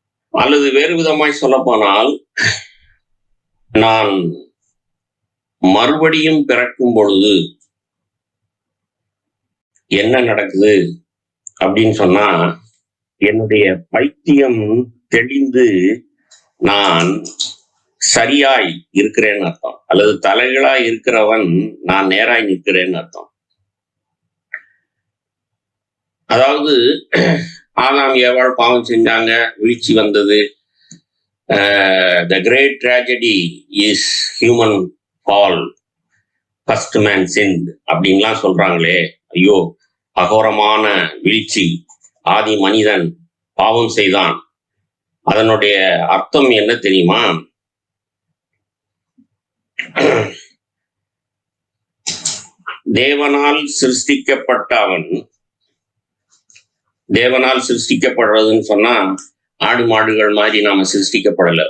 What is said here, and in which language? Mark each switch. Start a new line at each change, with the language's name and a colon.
Tamil: அல்லது வேறு விதமாய் சொல்ல போனால், நான் மறுபடியும் பிறக்கும் பொழுது என்ன நடக்குது அப்படின்னு சொன்னா, என்னுடைய பைத்தியம் தெளிந்து நான் சரியாய் இருக்கிறேன்னு அர்த்தம். அல்லது தலைகளாய் இருக்கிறவன் நான் நேராய் நிற்கிறேன்னு அர்த்தம். அதாவது ஆதாம் ஏவாள் பாவம் செஞ்சாங்க, வீழ்ச்சி வந்தது.
English: The great tragedy is human fall, first man sinned
Tamil: அப்படின்லாம் சொல்றாங்களே. ஐயோ, அகோரமான வீழ்ச்சி, ஆதி மனிதன் பாவம் செய்தான். அதனுடைய அர்த்தம் என்ன தெரியுமா? தேவனால் சிருஷ்டிக்கப்பட்ட அவன், தேவனால் சிருஷ்டிக்கப்படுறதுன்னு சொன்னா ஆடு மாடுகள் மாதிரி நாம சிருஷ்டிக்கப்படலை.